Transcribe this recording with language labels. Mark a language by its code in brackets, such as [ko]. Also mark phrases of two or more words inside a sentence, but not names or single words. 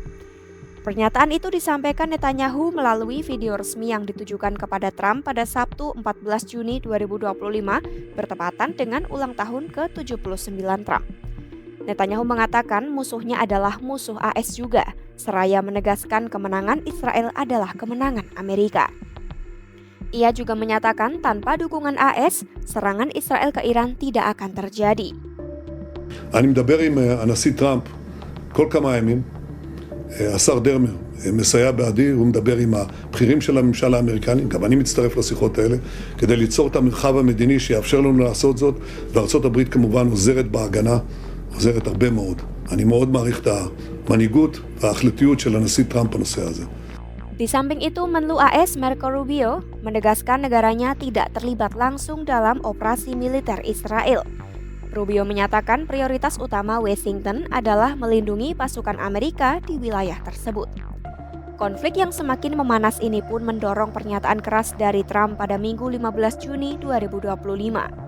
[id] Pernyataan itu disampaikan Netanyahu melalui video resmi yang ditujukan kepada Trump pada Sabtu 14 Juni 2025 bertepatan dengan ulang tahun ke-79 Trump. Netanyahu mengatakan musuhnya adalah musuh AS juga, seraya menegaskan kemenangan Israel adalah kemenangan Amerika. Ia juga menyatakan tanpa dukungan AS, serangan Israel ke Iran tidak akan terjadi. [he] אני מדבר עם הנשיא טראמפ כל כמה ימים, השר דרמר מסייע בעדי, הוא מדבר עם הבכירים של הממשל האמריקני, גם אני מצטרף לשיחות האלה, כדי ליצור את המרחב המדיני שיאפשר לנו לעשות זאת, וארצות הברית כמובן עוזרת בהגנה, עוזרת הרבה מאוד. אני מאוד מעריך את המנהיגות וההחלטיות של הנשיא טראמפ בנושא הזה. [id] Di samping itu, Menlu AS Marco Rubio menegaskan negaranya tidak terlibat langsung dalam operasi militer Israel. Rubio menyatakan prioritas utama Washington adalah melindungi pasukan Amerika di wilayah tersebut. Konflik yang semakin memanas ini pun mendorong pernyataan keras dari Trump pada Minggu 15 Juni 2025.